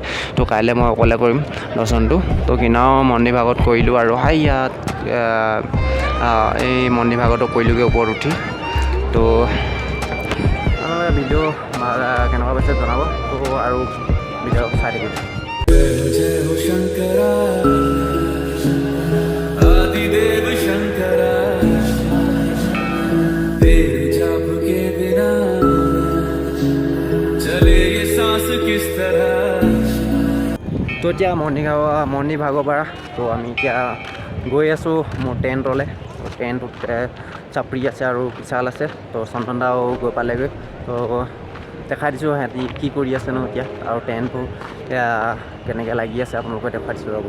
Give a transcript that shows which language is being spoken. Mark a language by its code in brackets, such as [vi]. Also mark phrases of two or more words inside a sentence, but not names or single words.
[as] তো কাইলৈ মই অকলে কৰিম দৰ্শনটো। তো কিনাও মন্দিৰ ভাগত কৰিলোঁ আৰু ইয়াত এই মন্দিৰ ভাগতো কৰিলোঁগৈ ওপৰত উঠি। তো আপোনালোকে ভিডিঅ' কেনেকুৱা পাইছে জনাব। তো আৰু ভিডিঅ' চাই থাকিব। [hi] जय हो शंकरा आदिदेव शंकरा तेरे जाप के बिना चले ये सांस किस तरह। [as] তো এতিয়া মন্দিৰ ভাগৰ পৰা তো আমি এতিয়া গৈ আছোঁ মোৰ টেণ্টলৈ। টেণ্টত চাপৰি আছে আৰু বিশাল আছে। তো চন্দন দাও গৈ পালেগৈ। তো দেখাই দিছোঁ সিহঁতি কি কৰি আছে ন এতিয়া আৰু টেণ্টবোৰ কেনেকৈ লাগি আছে আপোনালোকে দেখাই দিছোঁ ৰ'ব।